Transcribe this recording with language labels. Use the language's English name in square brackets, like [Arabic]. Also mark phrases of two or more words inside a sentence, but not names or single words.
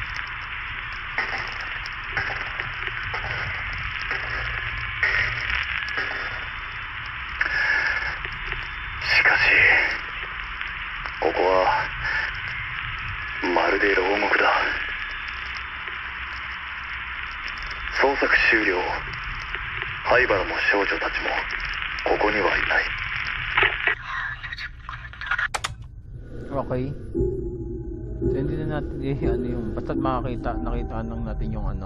[Japanese] しかしここはまるで牢獄だ。捜索終了。灰原も少女たちもここにはいない。 [Filipino] Okay. So hindi na natin ano yung basta nakita lang natin yung